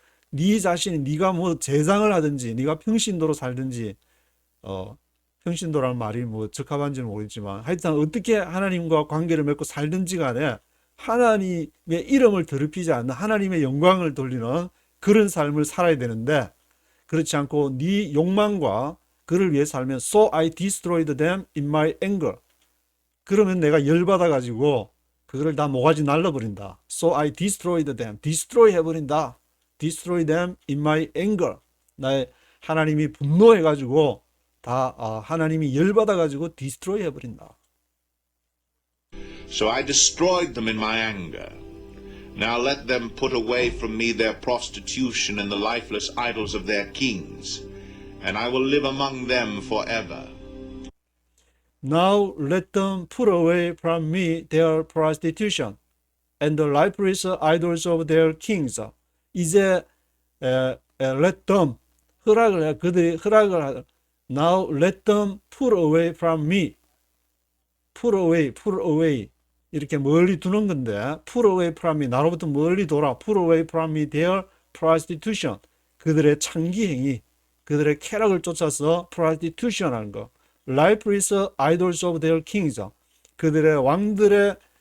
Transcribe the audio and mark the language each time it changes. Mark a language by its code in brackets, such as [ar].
[ko] 네 자신이 네가 뭐 제장을 하든지 네가 평신도로 살든지 평신도라는 말이 뭐 적합한지는 모르겠지만 하여튼 어떻게 하나님과 관계를 맺고 살든지 간에 하나님의 이름을 더럽히지 않는 하나님의 영광을 돌리는 그런 삶을 살아야 되는데 그렇지 않고 네 욕망과 그를 위해 살면 [en] so I destroyed them in my anger. [ko] 그러면 내가 열받아 가지고 그거를 다 모가지 날려버린다. [en] So I destroyed them. destroy [ko] 해버린다. [en] destroy them in my anger. [ko] 나의 하나님이 분노해 가지고 다 하나님이 열받아 가지고 destroy 해버린다. [en] So I destroyed them in my anger. Now let them put away from me their prostitution and the lifeless idols of their kings, and I will live among them forever. Now let them put away from me their prostitution and the lifeless idols of their kings. [ko] 이제 [en] let them [ko] 그들이 허락을 하다. [en] Now let them put away from me. put away [ko] 이렇게 멀리 두는 건데 [en] pull away from me [ko] 나로부터 멀리 돌아 [en] pull away from me their prostitution [ko] 그들의 창기 행위 그들의 쾌락을 쫓아서 prostitution 하는 거 [en] lifeless idols of their kings [ko] 그들의 왕들의